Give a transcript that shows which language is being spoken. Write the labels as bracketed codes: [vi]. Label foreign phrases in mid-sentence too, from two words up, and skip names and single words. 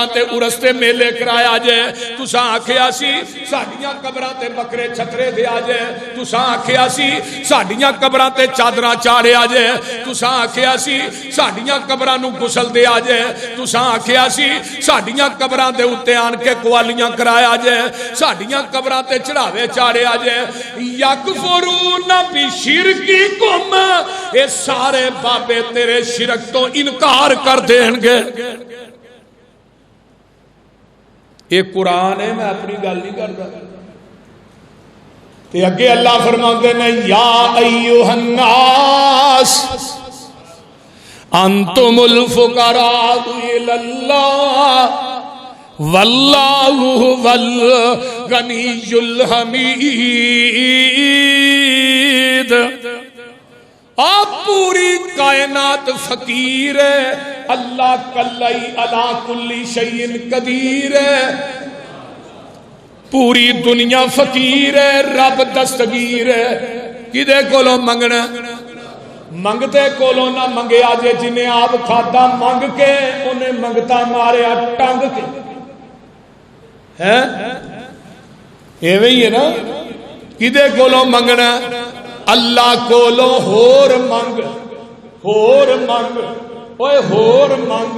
[pa] تے عرس تے میلے کرایا جے تساں آکھیا سی ساڈیاں قبراں تے بکرے چھترے دیا جے تساں آکھیا سی ساڈیاں قبراں تے چادراں چاڑھیا جے تساں آکھیا سی ساڈیاں قبراں نوں غسل دیا جے تساں آکھیا سی ساڈیاں قبراں دے اتے آن کے قوالیاں کرایا جے ساڈیاں قبراں تے چڑھاوے چاڑھیا جے [ar] يكفرون بشرككم [pa] یہ سارے بابے تیرے شرک توں انکار کر دینگے [ur] یہ قرآن ہے میں اپنی گل نہیں کرتا [pa] تے اگے اللہ فرماتے نے [ar] يا أيها الناس أنتم الفقراء إلى الله والله ول الغني الحميد [pa] آپ پوری کائنات فقیر ہے [ar] الله كلائي على كل شيء قدير है [pa] پوری دنیا فقیر ہے رب دستگیر ہے کدے کولوں منگنا منگتے کولوں نہ منگیا جے جنہاں آپ کھادا منگ کے انہاں منگتا ماریا ٹنگ کے ہے ایویں ہی ہے نا کدے کولوں منگنا اللہ کولوں ہور منگ ہور منگ اوئے ہور منگ